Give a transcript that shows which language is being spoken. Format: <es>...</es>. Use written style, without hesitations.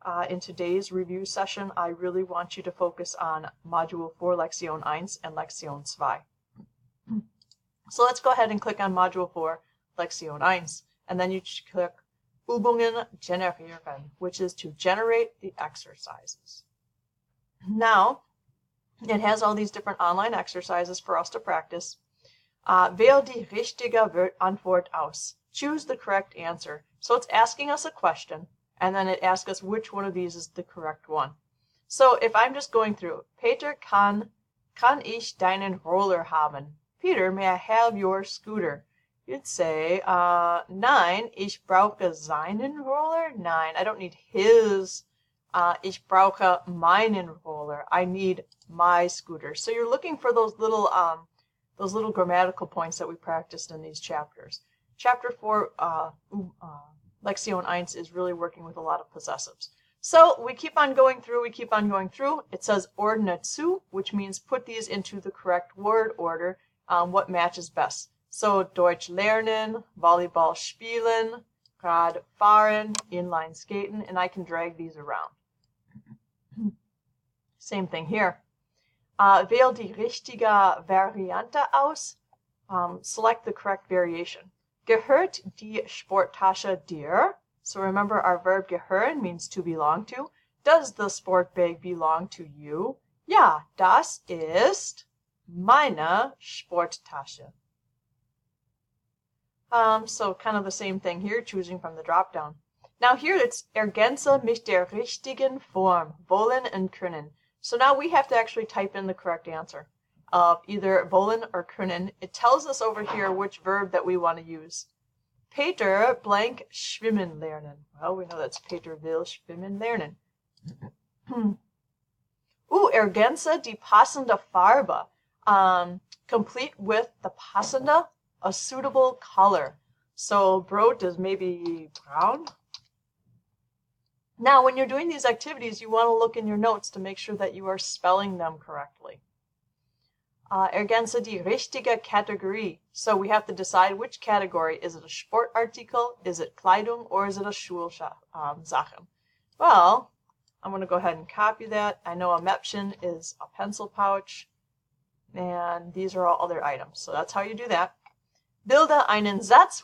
<en>In today's review session, I really want you to focus on Module 4, Lektion 1 and Lektion 2. So let's go ahead and click on Module 4, Lektion 1, and then you click Übungen generieren, which is to generate the exercises. Now, it has all these different online exercises for us to practice.</en> <de>Wähl die richtige Antwort aus.</de> <en>Choose the correct answer. So it's asking us a question, and then it asks us which one of these is the correct one. So if I'm just going through, Peter,</en> <de>kann ich deinen Roller haben?</de> <en>Peter, may I have your scooter? You'd say,</en> <de>nein, ich brauche seinen Roller. Nein,</de> <en>I don't need his.</en> <de>Ich brauche meinen Roller.</de> <en>I need my scooter. So you're looking for those little grammatical points that we practiced in these chapters. Chapter 4, Lektion 1 is really working with a lot of possessives. So we keep on going through, It says</en> <de>ordne zu,</de> <en>which means put these into the correct word order. What matches best. So</en> <de>Deutsch lernen, Volleyball spielen, Rad fahren, inline skaten,</de> <en>and I can drag these around. Same thing here.</en> <de>Wähl die richtige Variante aus.</de> <en>Select the correct variation.</en> <de>Gehört die Sporttasche dir?</de> <en>So remember our verb gehören means to belong to. Does the sport bag belong to you?</en> <de>Ja, das ist meine Sporttasche.</de> <en>So kind of the same thing here, choosing from the drop down. Now here it's</en> <de>ergänze mit der richtigen Form, wollen und können.</de> <en>So now we have to actually type in the correct answer of either wollen or können. It tells us over here which verb that we want to use. Peter blank</en> <de>schwimmen lernen.</de> <en>Well, we know that's Peter</en> <de>will schwimmen lernen. Ergänze die passende Farbe.</de> <en>Complete with the passende, a suitable color. So Brot is maybe brown. Now, when you're doing these activities, you want to look in your notes to make sure that you are spelling them correctly.</en> <de>Ergänze die richtige Kategorie.</de> <en>So we have to decide which category. Is it a Sportartikel, is it Kleidung, or is it a Schulsachen? Well, I'm going to go ahead and copy that. I know a Mäppchen is a pencil pouch. And these are all other items. So that's how you do that.</en> <de>Bilde einen Satz.</de>